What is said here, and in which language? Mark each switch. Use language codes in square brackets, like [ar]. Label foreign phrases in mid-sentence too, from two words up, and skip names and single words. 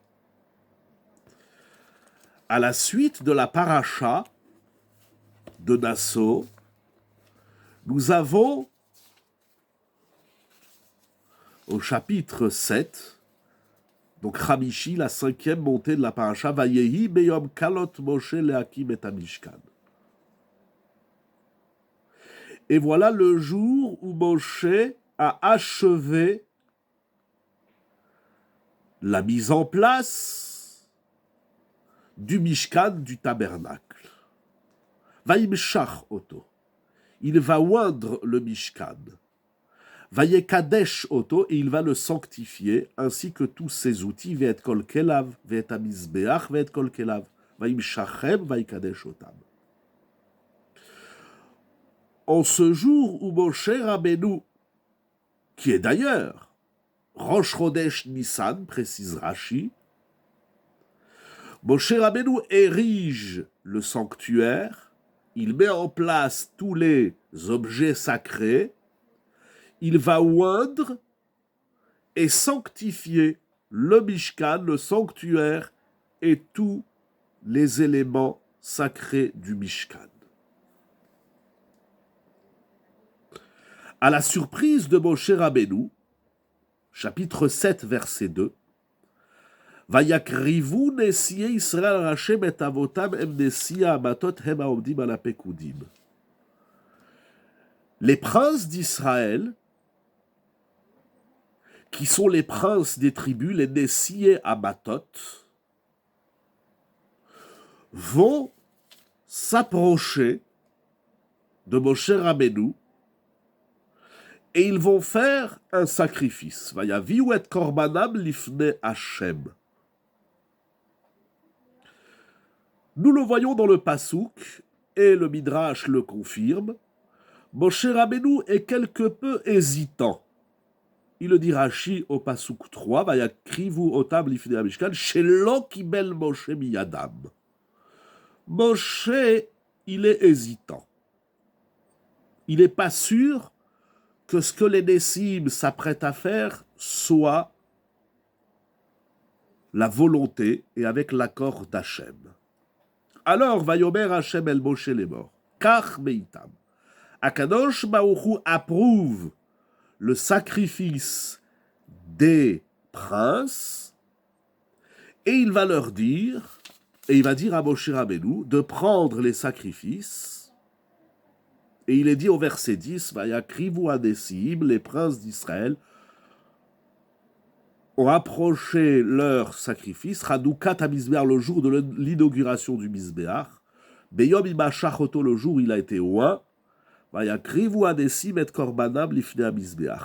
[fr] À la suite de la paracha de Nassau, nous avons au chapitre 7, donc Hamishi, la cinquième montée de la paracha, [he] ויהי ביום כלות משה להקים את המשכן. [fr] Et voilà le jour où Moshe a achevé la mise en place du Mishkan, du tabernacle. [he] וימשח אותו. [fr] Il va oindre le Mishkan. [he] ויקדש אותו, [fr] et il va le sanctifier, ainsi que tous ses outils, [he] ואת כל כליו ואת המזבח ואת כל כליו וימשחם ויקדש אותם. [fr] En ce jour où Moshe Rabbeinu, qui est d'ailleurs Rosh Chodesh Nissan, précise Rashi, Moshe Rabbeinu érige le sanctuaire, il met en place tous les objets sacrés, il va oindre et sanctifier le Mishkan, le sanctuaire et tous les éléments sacrés du Mishkan. À la surprise de Moshe Rabbeinu, chapitre 7, verset 2, [he] ויקריבו נשיאי ישראל ה' את אבותם אם נשיא המטות הם העומדים על הפקודים. [fr] Les princes d'Israël, qui sont les princes des tribus, les [he] נשיאי המטות, [fr] vont s'approcher de Moshe Rabbeinu et ils vont faire un sacrifice. [he] ויביאו את קרבנם לפני ה. [fr] Nous le voyons dans le Passouk, et le Midrash le confirme, Moshe Rabbeinu est quelque peu hésitant. Il le dit Rashi au Passouk 3, [he] ויקריבו אותם לפני המשכן שלא קיבל משה מידם. [fr] Moshe, il est hésitant. Il n'est pas sûr que ce que les Nessim s'apprêtent à faire soit la volonté et avec l'accord d'Hachem. Alors, [he] ויאמר ה' אל משה [fr] les morts. [he] קח מאתם. [fr] Akadosh Baruch Hu approuve le sacrifice des princes et il va leur dire, et il va dire à Moshe Rabbeinu de prendre les sacrifices. Et il est dit au verset 10, [he] ויקריבו הנשיאים, [fr] les princes d'Israël ont approché leur sacrifice, [he] חנוכת המזבח, [fr] le jour de l'inauguration du Mizbeach, [he] ביום המשח אותו, [fr] le jour où il a été oint, [he] ויקריבו הנשיאים את קרבנם לפני המזבח.